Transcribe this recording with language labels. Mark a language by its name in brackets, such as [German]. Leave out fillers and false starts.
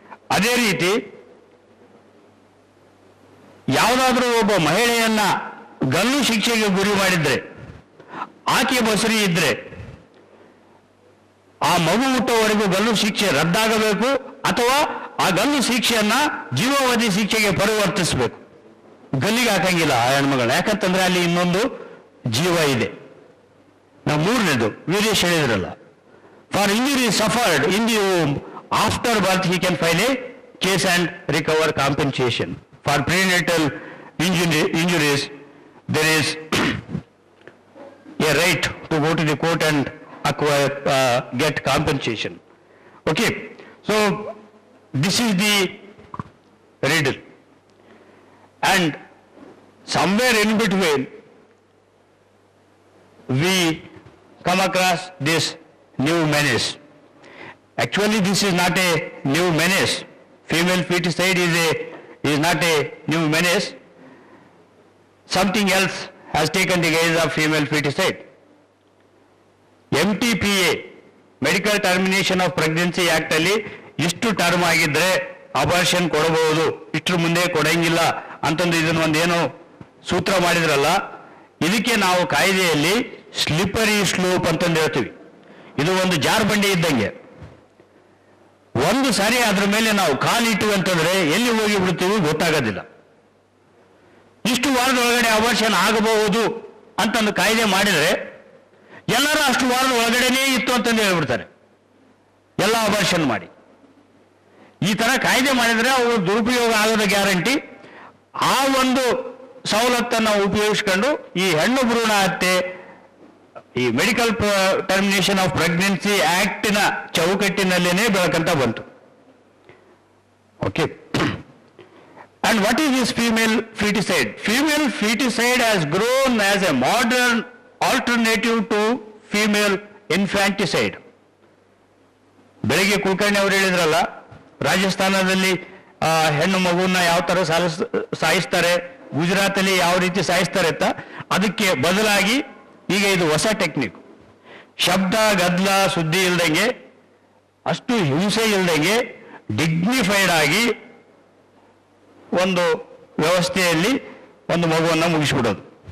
[Kannada] ಅದೇ ರೀತಿ ಯಾವುದಾದ್ರೂ ಒಬ್ಬ ಮಹಿಳೆಯನ್ನ ಗಲ್ಲು ಶಿಕ್ಷೆಗೆ ಗುರಿ ಮಾಡಿದ್ರೆ, ಆಕೆ ಬಸರಿ ಇದ್ರೆ, ಆ ಮಗು ಹುಟ್ಟುವವರೆಗೂ ಗಲ್ಲು ಶಿಕ್ಷೆ ರದ್ದಾಗಬೇಕು, ಅಥವಾ ಆ ಗಲ್ಲು ಶಿಕ್ಷೆಯನ್ನ ಜೀವಾವಧಿ ಶಿಕ್ಷೆಗೆ ಪರಿವರ್ತಿಸಬೇಕು. ಗಲ್ಲಿಗೆ ಹಾಕಂಗಿಲ್ಲ ಆ ಹೆಣ್ಮಗಳು, ಯಾಕಂತಂದ್ರೆ ಅಲ್ಲಿ ಇನ್ನೊಂದು ಜೀವ ಇದೆ. ನಾವು ಮೂರನೇದು ವೀರೇಶ್ ಹೇಳಿದ್ರಲ್ಲ, [English] For injury suffered in the home after birth he can file a case and recover compensation. For prenatal injuries there is a right to go to the court and acquire get compensation. Okay, so this is the riddle, and somewhere in between we come across this new menace. Actually this is not a new menace. Female feticide is not a new menace. Something else has taken the guise of female feticide. [Kannada] MTPA, medical termination of pregnancy act ಅಲ್ಲಿ ಇಷ್ಟು term ಆಗಿದ್ರೆ abortion ಕೊಡಬಹುದು, ಇಷ್ಟರ ಮುಂದೆ ಕೊಡಂಗಿಲ್ಲ ಅಂತಂದು ಇದನ್ನ ಒಂದೇನೋ ಸೂತ್ರ ಮಾಡಿದ್ರಲ್ಲ, ಇದಕ್ಕೆ ನಾವು ಕಾಯ್ದೆಯಲ್ಲಿ ಸ್ಲಿಪರಿ ಸ್ಲೋಪ್ ಅಂತಂದು ಹೇಳ್ತೀವಿ. ಇದು ಒಂದು ಜಾರ್ಬಂಡಿ ಇದ್ದಂಗೆ. ಒಂದು ಸಾರಿ ಅದ್ರ ಮೇಲೆ ನಾವು ಕಾಲಿಟ್ಟು ಅಂತಂದ್ರೆ ಎಲ್ಲಿ ಹೋಗಿ ಬಿಡ್ತೀವಿ ಗೊತ್ತಾಗೋದಿಲ್ಲ. ಇಷ್ಟು ವಾರದ ಒಳಗಡೆ ಅಬಾರ್ಷನ್ ಆಗಬಹುದು ಅಂತಂದು ಕಾಯ್ದೆ ಮಾಡಿದ್ರೆ ಎಲ್ಲರೂ ಅಷ್ಟು ವಾರದ ಒಳಗಡೆನೇ ಇತ್ತು ಅಂತಂದು ಹೇಳ್ಬಿಡ್ತಾರೆ, ಎಲ್ಲ ಅಬಾರ್ಷನ್ ಮಾಡಿ. ಈ ತರ ಕಾಯ್ದೆ ಮಾಡಿದ್ರೆ ಅವರು ದುರುಪಯೋಗ ಆಗೋದ ಗ್ಯಾರಂಟಿ. ಆ ಒಂದು ಸವಲತ್ತನ್ನು ಉಪಯೋಗಿಸ್ಕೊಂಡು ಈ ಹೆಣ್ಣು ಭ್ರೂಣ ಹತ್ಯೆ ಈ ಮೆಡಿಕಲ್ ಟರ್ಮಿನೇಷನ್ ಆಫ್ ಪ್ರೆಗ್ನೆನ್ಸಿ ಆಕ್ಟಿನ ಚೌಕಟ್ಟಿನಲ್ಲೇನೆ ಬೆಳಕಂತ ಬಂತು. [English] Okay, and what is this female feticide? Female feticide has grown as a modern alternative to female infanticide. [Kannada] ಬೆಳಿಗ್ಗೆ ಕುಲಕರ್ಣಿ ಅವರು ಹೇಳಿದ್ರಲ್ಲ, ರಾಜಸ್ಥಾನದಲ್ಲಿ ಹೆಣ್ಣು ಮಗುವನ್ನ ಯಾವ ತರ ಸಾಯಿಸ್ತಾರೆ, ಗುಜರಾತಲ್ಲಿ ಯಾವ ರೀತಿ ಸಾಯಿಸ್ತಾರೆ ಅಂತ, ಅದಕ್ಕೆ ಬದಲಾಗಿ ಈಗ ಇದು ಹೊಸ ಟೆಕ್ನಿಕ್. ಶಬ್ದ ಗದ್ದಲ ಸುದ್ದಿ ಇಲ್ದಂಗೆ, ಅಷ್ಟು ಹಿಂಸೆ ಇಲ್ದಂಗೆ ಡಿಗ್ನಿಫೈಡ್ ಆಗಿ ಒಂದು ವ್ಯವಸ್ಥೆಯಲ್ಲಿ ಒಂದು ಮಗುವನ್ನು ಮುಗಿಸ್ಬಿಡೋದು.